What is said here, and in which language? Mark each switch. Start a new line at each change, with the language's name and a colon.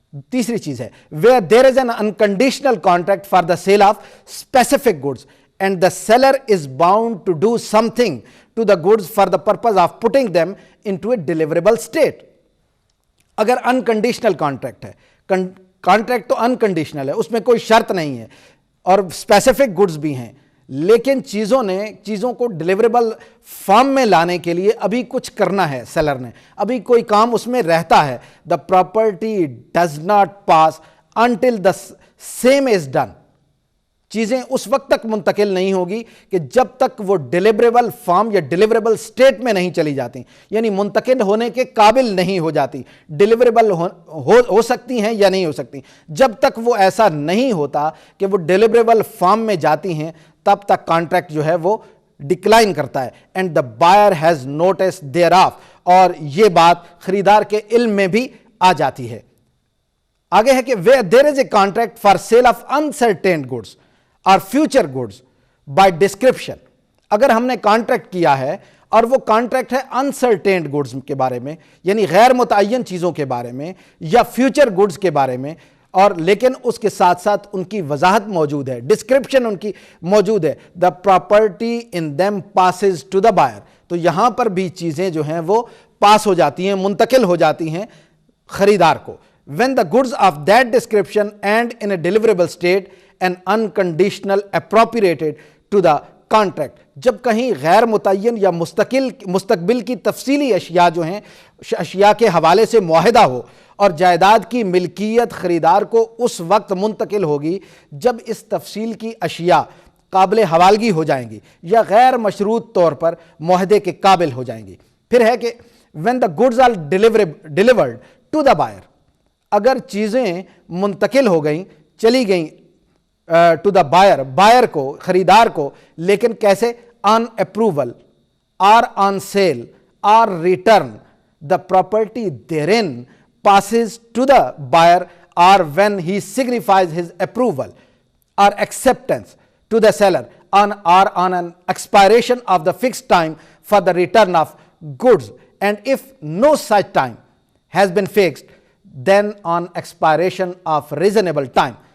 English: تیسری چیز ہے where there is an unconditional contract for the sale of specific goods and the seller is bound to do something to the goods for the purpose of putting them into a deliverable state۔
Urdu: اگر unconditional contract ہے، contract تو unconditional ہے، اس میں کوئی شرط نہیں ہے، اور اسپیسیفک گڈز بھی ہیں، لیکن چیزوں کو ڈیلیوریبل فارم میں لانے کے لیے ابھی کچھ کرنا ہے، سیلر نے ابھی کوئی کام اس میں رہتا ہے.
English: The property does not pass until the same is done.
Urdu: چیزیں اس وقت تک منتقل نہیں ہوگی کہ جب تک وہ ڈیلیوریبل فارم یا ڈیلیوریبل سٹیٹ میں نہیں چلی جاتی، یعنی منتقل ہونے کے قابل نہیں ہو جاتی. ڈیلیوریبل ہو سکتی ہیں یا نہیں ہو سکتی، جب تک وہ ایسا نہیں ہوتا کہ وہ ڈیلیوریبل فارم میں جاتی ہیں تب تک کانٹریکٹ جو ہے وہ ڈکلائن کرتا ہے.
English: and the buyer has notice thereof,
Urdu: اور یہ بات خریدار کے علم میں بھی آ جاتی ہے. آگے ہے کہ
English: There is a contract for sale of unascertained goods اور future goods by description.
Urdu: اگر ہم نے کانٹریکٹ کیا ہے اور وہ کانٹریکٹ ہے انسرٹینڈ گڈس کے بارے میں، یعنی غیر متعین چیزوں کے بارے میں یا فیوچر گڈس کے بارے میں، اور لیکن اس کے ساتھ ساتھ ان کی وضاحت موجود ہے، ڈسکرپشن ان کی موجود ہے،
English: The property in them passes to the buyer.
Urdu: تو یہاں پر بھی چیزیں جو ہیں وہ پاس ہو جاتی ہیں، منتقل ہو جاتی ہیں خریدار کو.
English: when the goods of that description and in a deliverable state and unconditional appropriated to the contract.
Urdu: جب کہیں غیر متعین یا مستقبل کی تفصیلی اشیاء جو ہیں، اشیاء کے حوالے سے معاہدہ ہو اور جائیداد کی ملکیت خریدار کو اس وقت منتقل ہوگی جب اس تفصیل کی اشیاء قابل حوالگی ہو جائیں گی یا غیر مشروط طور پر معاہدے کے قابل ہو جائیں گی. پھر ہے کہ
English: when the goods are delivered to the buyer.
Urdu: اگر چیزیں منتقل ہو گئیں، چلی گئیں ٹو دا بائر کو، خریدار کو، لیکن کیسے؟ آن اپروول اور آن سیل اور return.
English: The property therein passes to the buyer or when he signifies his approval or acceptance to the seller on an expiration of the fixed time for the return of goods, and if no such time has been fixed then on expiration of reasonable time.